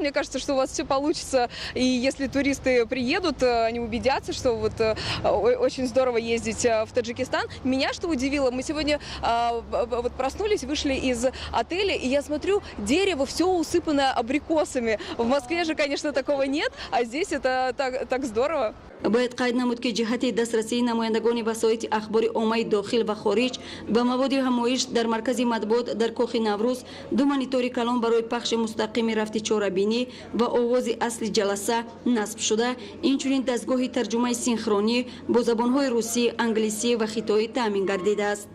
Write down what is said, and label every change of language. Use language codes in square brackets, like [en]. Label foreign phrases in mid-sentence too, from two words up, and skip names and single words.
[ru] Мне кажется, что у вас все получится. И если туристы приедут, они убедятся, что вот очень здорово ездить в Таджикистан. Меня что удивило, мы сегодня вот проснулись, вышли из отеля, и я смотрю, дерево все усыпано абрикосами. В Москве же, конечно, такого нет, а здесь это так здорово. [fa] باید قید نمود که جهت دسترسی نمایندگان وسایط اخبار عامه داخل و خارج به مواد همایش در مرکز مطبوعات در کاخ نوروز، دو مانیتور کلان برای پخش مستقیم رفت چهاربینی و آواز اصل جلسه نصب شده، اینچنین دستگاه ترجمه سینخرونی با زبانهای روسی، انگلیسی و خطایی تامین گردیده است.